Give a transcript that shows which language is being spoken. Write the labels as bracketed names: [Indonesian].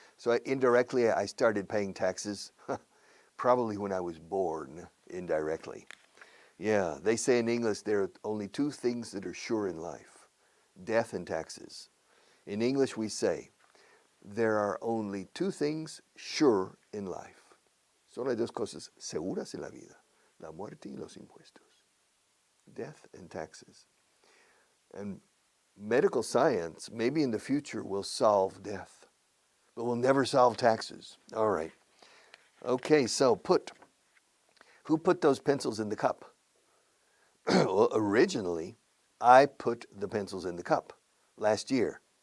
[English] So indirectly, I started paying taxes probably when I was born, indirectly. Yeah, they say in English there are only two things that are sure in life: death and taxes. In English we say, there are only two things sure in life. [Spanish] Solo hay dos cosas seguras en la vida: la muerte y los impuestos. [English] Death and taxes. And medical science, maybe in the future, will solve death, but will never solve taxes. All right. Okay, so who put those pencils in the cup? Well, originally, I put the pencils in the cup last year.